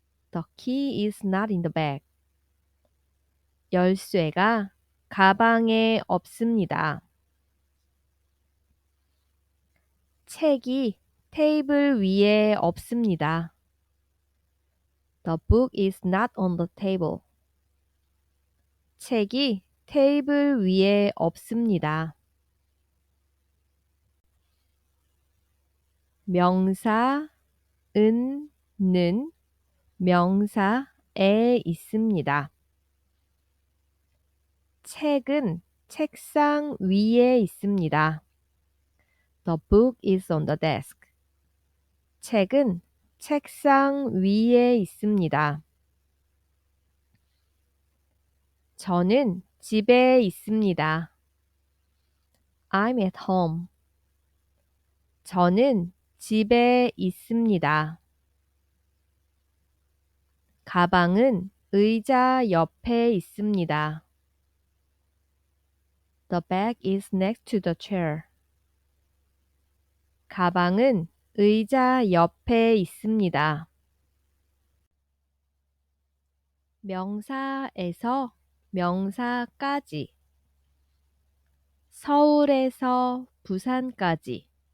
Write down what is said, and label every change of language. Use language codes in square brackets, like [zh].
[en] The key is not in the bag. [ko] 열쇠가 가방에 없습니다. 책이 테이블 위에 없습니다. [en] The book is not on the table. [ko] 책이 테이블 위에 없습니다. 명사은 는 명사에 있습니다. 책은 책상 위에 있습니다. [en] The book is on the desk. [ko] 책은 책상 위에 있습니다. 저는 집에 있습니다. [en] I'm at home. [ko] 저는 집에 있습니다. 가방은 의자 옆에 있습니다. [en] The bag is next to the chair. [ko] 가방은 의자 옆에 있습니다. 명사에서 명사까지, 서울에서 부산까지.